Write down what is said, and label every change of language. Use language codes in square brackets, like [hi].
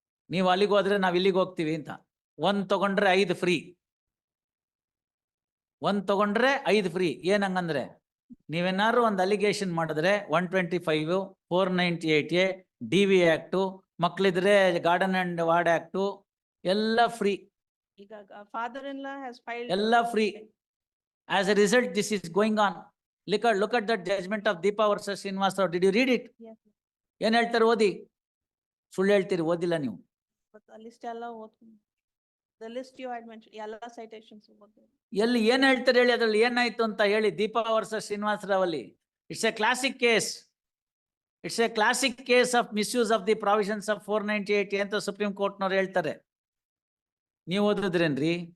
[kn] ನೀವು ಅಲ್ಲಿಗೆ ಹೋದ್ರೆ ನಾವು ಇಲ್ಲಿಗೆ ಹೋಗ್ತೀವಿ ಅಂತ. 1 ತಗೊಂಡ್ರೆ 5 ಫ್ರೀ, 1 ತಗೊಂಡ್ರೆ 5 ಫ್ರೀ. ಏನಂಗಂದ್ರೆ ನೀವೇನಾದ್ರು ಒಂದು ಅಲಿಗೇಷನ್ ಮಾಡಿದ್ರೆ 125, 498A, DV act, ಮಕ್ಕಳಿದ್ರೆ garden and ward act ಎಲ್ಲ ಫ್ರೀ. ಈಗ [en] father-in-law has filed. [kn] ಎಲ್ಲ free. [en] As a result, this is going on. Look at the judgment of Deepa versus Srinivasa Rao. Did you read it? Yes. [kn] ಏನ್ ಹೇಳ್ತಾರೆ? ಓದಿ. ಸುಳ್ಳು ಹೇಳ್ತೀರಿ, ಓದಿಲ್ಲ ನೀವು. [en] But the list [kn] ಎಲ್ಲ ಓದ್ತೀನಿ. [en] The list you had mentioned, ಎಲ್ಲ citations ಓದ್ತೀನಿ. [kn] ಎಲ್ಲಿ ಏನ್ ಹೇಳ್ತಾರೆ ಹೇಳಿ, ಅದ್ರಲ್ಲಿ ಏನಾಯ್ತು ಅಂತ ಹೇಳಿ. ದೀಪಾ ವರ್ಸಸ್ ಶ್ರೀನಿವಾಸ ರಾವ್ ಅಲ್ಲಿ [en] It's a classic case. It's a classic case of misuse of the provisions of 498 [kn] ಅಂತ ಸುಪ್ರೀಂ ಕೋರ್ಟ್ನವ್ರು ಹೇಳ್ತಾರೆ. ನೀವು ಓದಿದ್ರೇನ್ರಿ?